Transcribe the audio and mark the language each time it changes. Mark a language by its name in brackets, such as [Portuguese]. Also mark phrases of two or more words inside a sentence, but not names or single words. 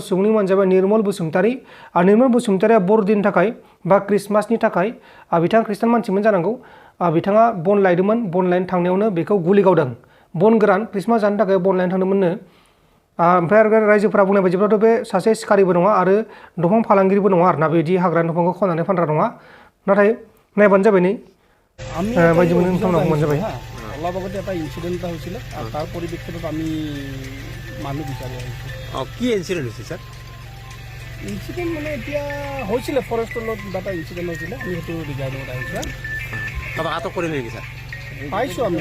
[Bodo] सुबुंनि मुङानो जाबाय निर्मल बसुमतारी निर्मल बसुमतारीया बरदिननि थाखाय बा क्रिसमासनि थाखाय बिथाङा खृष्टान मानसिमोन जानांगौ बिथाङा बन लायदोंमोन बन लायनो थांनायावनो बेखौ गुलि गावदों बन गोरान क्रिसमास जानो थाखाय बन लायनो थांदोंमोननो ओमफ्राय आरो रायजोफोरा बुंनाय बायदिब्लाथ' बे सासे सिखारिबो नङा आरो दंफां फालांगिरिबो नङा आरोना बिदि हाग्रानि दंफांखौ खननानै फानग्रा नङा नाथाय नायबानो जाबाय नै बायदि मोनो नोंथांमोनाव बुंबानो जाबाय [Assamese] অলপ আগতে এটা ইনসিডেন্ট এটা হৈছিল আৰু তাৰ পৰিপ্ৰেক্ষিতত আমি মানুহ বিচাৰি আহিছোঁ কি ইনসিডেন্ট হৈছে স্যার ইনসিডেন্ট মানে এতিয়া হৈছিলে ফৰেষ্টৰ লগত কিবা এটা ইনসিডেন্ট হৈছিলে আমি সেইটো ৰিগাৰ্ডিঙত আহিছোঁ কাৰোবাক আটক কৰিলে নেকি স্যার পাইছোঁ আমি